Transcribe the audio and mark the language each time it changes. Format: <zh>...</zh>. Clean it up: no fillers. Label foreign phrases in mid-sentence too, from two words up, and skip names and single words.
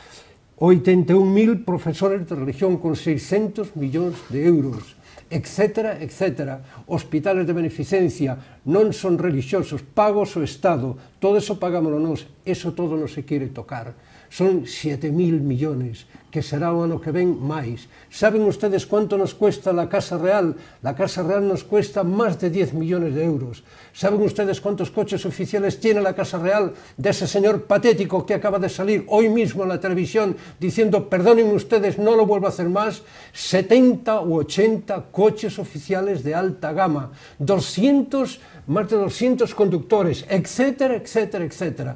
<gl>81.000 profesores de religión con 600 millóns de euros, etcétera, etcétera. Hospitales de beneficencia, non son religiosos, pagos o Estado, todo eso pagámoslo nós, eso todo non se quere tocar. Son 7.000 millones, que será o ano que ven máis.</gl> <es>Saben ustedes cuánto nos cuesta la Casa Real? La Casa Real nos cuesta más de 10 millones de euros. ¿Saben ustedes cuántos coches oficiales tiene la Casa Real de ese señor patético que acaba de salir hoy mismo en la televisión diciendo, perdonen ustedes, no lo vuelvo a hacer más? 70 u 80 coches oficiales de alta gama, más de 200 conductores, etcétera, etcétera, etcétera.</es>